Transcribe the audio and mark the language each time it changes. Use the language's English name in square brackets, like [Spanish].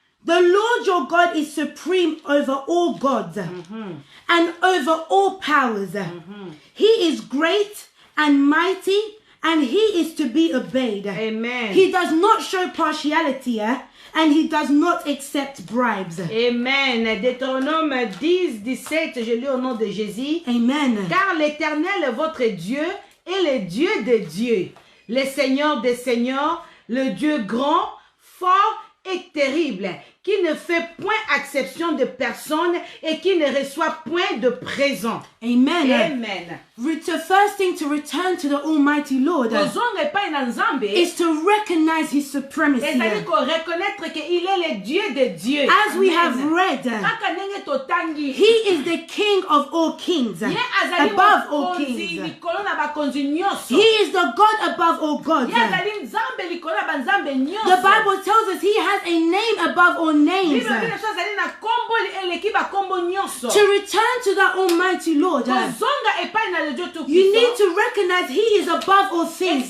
[English] The Lord your God is supreme over all gods and over all powers. He is great and mighty, and he is to be obeyed. Amen. He does not show partiality, and he does not accept bribes. Amen. [French] Deutéronome 10, 17, je lis au nom de Jésus. Amen. Car l'Éternel, votre Dieu, est le Dieu des dieux, le Seigneur des seigneurs, le Dieu grand, fort et terrible, qui ne fait point exception de personne et qui ne reçoit point de présent. Amen. Amen. [English] The first thing to return to the Almighty Lord is to recognize his supremacy. [French] Reconnaître qu'il est le Dieu des dieux. [English] As we have read, he is the King of all kings, above all kings. He is the God above all gods. The Bible tells us he has a name above all names. To return to the Almighty Lord, you need to recognize he is above all things.